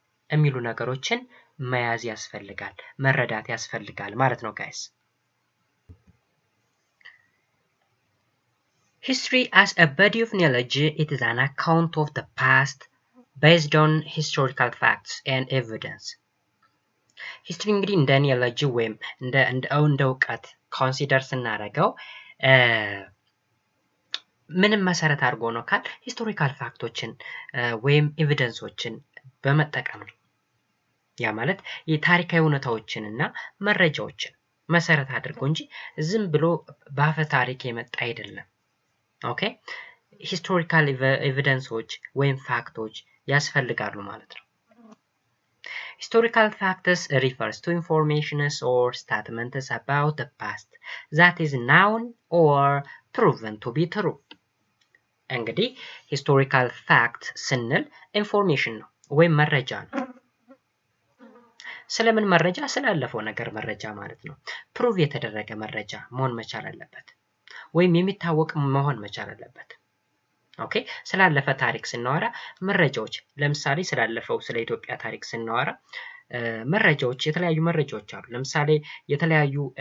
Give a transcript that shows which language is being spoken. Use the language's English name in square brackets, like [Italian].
[Amharic] የሚሉ ነገሮችን መያዝ ያስፈልጋል፣ መረዳት ያስፈልጋል ማለት ነው ጋይስ። [English] History as a body of knowledge, it is an account of the past based on historical facts and evidence. [Amharic] ሂስትሪ እንግዲህ እንደ ኒዮሎጂ ወይም እንደ እውቀት ኮንሲደር ስናደርገው ምንም መሰረት አድርጎ ነው ካል ሂስቶሪካል ፋክቶችን ወይም ኤቪደንሶችን በመጠቀም ነው። ያ ማለት የታሪካዊ እውነታዎችን እና መረጃዎችን መሰረት አድርጎ እንጂ ዝም ብሎ በአፈ ታሪክ የመጣ አይደለም። ኦኬ ሂስቶሪካል ኤቪደንሶች ወይም ፋክቶች ያስፈልጋሉ ማለት ነው። [English] Historical facts refers to informations or statements about the past that is known or proven to be true. [Amharic] እንግዲህ ሂስቶሪካል ፋክት ስንል ኢንፎርሜሽን ነው ወይም መረጃ ነው። ስለምን መረጃ? ስላለፈው ነገር መረጃ ማለት ነው። ፕሩቭ የተደረገ መረጃ መሆን መቻል አለበት ወይም የሚታወቅ መሆን መቻል አለበት። ኦኬ፣ ስላለፈ ታሪክ ስናወራ መረጃዎች፣ ለምሳሌ ስላለፈው ስለ ኢትዮጵያ ታሪክ ስናወራ መረጃዎች፣ የተለያዩ መረጃዎች አሉ። ለምሳሌ የተለያዩ